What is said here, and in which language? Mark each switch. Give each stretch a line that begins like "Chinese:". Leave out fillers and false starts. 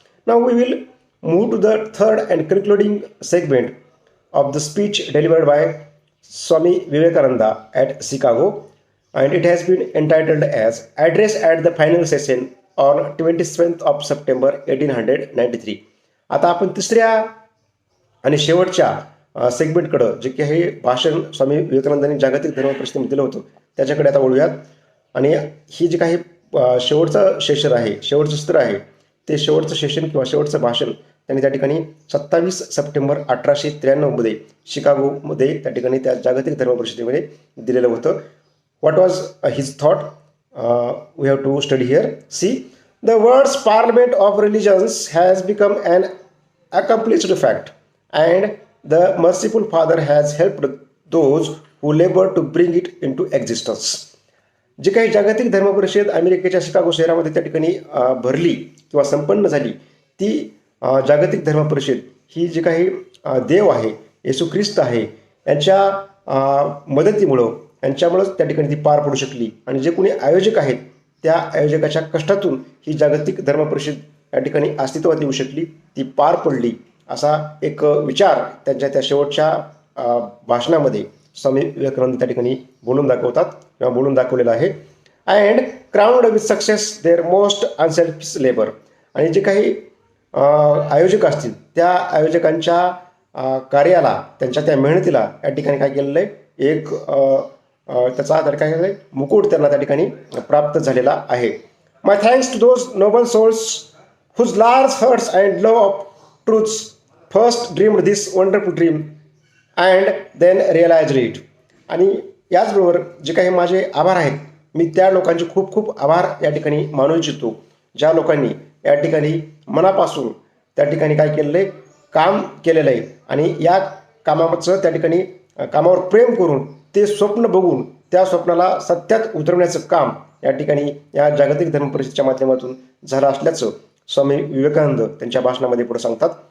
English: Now we will move to the third and concluding segment of the speech delivered by Swami Vivekananda at Chicago, and it has been entitled as Address at the Final Session on 27th of September 1893.
Marathi: आता आपण तिसऱ्या आणि शेवटच्या सेगमेंटकडं जे काही भाषण स्वामी विवेकानंदांनी जागतिक धर्म परिषदेमध्ये दिलं होतं त्याच्याकडे आता वळूयात. आणि ही जी काही शेवटचं सेशन आहे, शेवटचं सत्र आहे, ते शेवटचं सेशन किंवा शेवटचं भाषण त्यांनी त्या ठिकाणी 27 सप्टेंबर 1893 शिकागोमध्ये त्या ठिकाणी त्या जागतिक धर्म परिषदेमध्ये दिलेलं होतं.
English: What was his thought? We have to study here. See, the words parliament of religions has become an accomplished fact, and the merciful Father has helped those who labor to bring it into existence.
Marathi: जी काही जागतिक धर्म परिषद अमेरिकेच्या Chicago शहरामध्ये त्या ठिकाणी भरली किंवा संपन्न झाली, ती जागतिक धर्म परिषद ही जी काही देव आहे, येशू ख्रिस्त आहे, यांच्या मदतीमुळं यांच्यामुळंच त्या ठिकाणी ती पार पडू शकली. आणि जे कोणी आयोजक आहेत त्या आयोजकाच्या कष्टातून ही जागतिक धर्म परिषद या ठिकाणी अस्तित्वात येऊ शकली, ती पार पडली, असा एक विचार त्यांच्या त्या शेवटच्या भाषणामध्ये स्वामी विवेकानंद त्या ठिकाणी बोलून दाखवतात किंवा बोलून दाखवलेलं आहे.
English: And crowned with success their most unselfish labour.
Marathi: आणि जे काही आयोजक असतील त्या आयोजकांच्या कार्याला, त्यांच्या त्या मेहनतीला या ठिकाणी काय केलेलं आहे, एक त्याचा काय केलेलं आहे, मुकुट त्यांना त्या ठिकाणी प्राप्त झालेला आहे.
English: My thanks to those noble souls whose large hearts and love of truths first dreamed this wonderful dream and then realized it.
Marathi: आणि याचबरोबर जे काही माझे आभार आहेत, मी त्या लोकांचे खूप खूप आभार या ठिकाणी मानू इच्छितो, ज्या लोकांनी या ठिकाणी मनापासून त्या ठिकाणी काय केलेलं आहे, काम केलेलं आहे आणि या कामाचं त्या ठिकाणी कामावर प्रेम करून ते स्वप्न बघून त्या स्वप्नाला सत्यात उतरवण्याचं काम या ठिकाणी या जागतिक धर्म परिषदेच्या माध्यमातून झालं असल्याचं स्वामी विवेकानंद त्यांच्या भाषणामध्ये पुढे सांगतात.